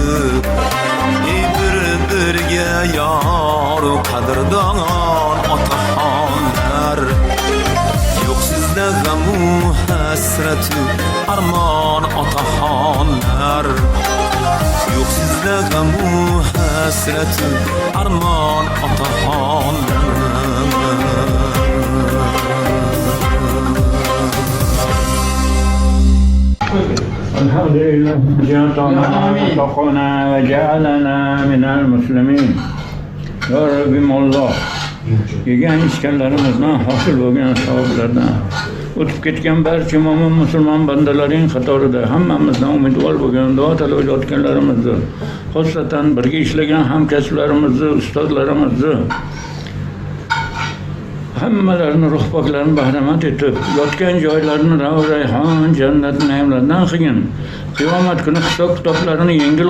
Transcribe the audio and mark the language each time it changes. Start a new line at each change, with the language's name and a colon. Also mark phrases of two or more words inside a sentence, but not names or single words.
Uzbek: bir-biriga yor qadrdon otaxonlar yo'q sizda g'amu hasratu armon otaxonlar yo'q sizda g'amu hasratu armon otaxonlar
Arabic: الحمد لله جعلنا وفقنا وجعلنا من المسلمين يا رب مولا
Uzbek: yegan ichganlarimizdan hosil bo'lgan savoblardan o'tib ketgan barcha mo'min musulmon bandalaring qatorida hammamizdan umidvor bo'lgan duo talablayotganlarimizni xosatan birga ishlagan hamkasblarimizni ustozlarimizni hammalarini ruh poklarini bahramand etib yotgan joylarini rayhon jannat ne'matlardan qilgin qiyomat kuni hisob kitoblarini yengil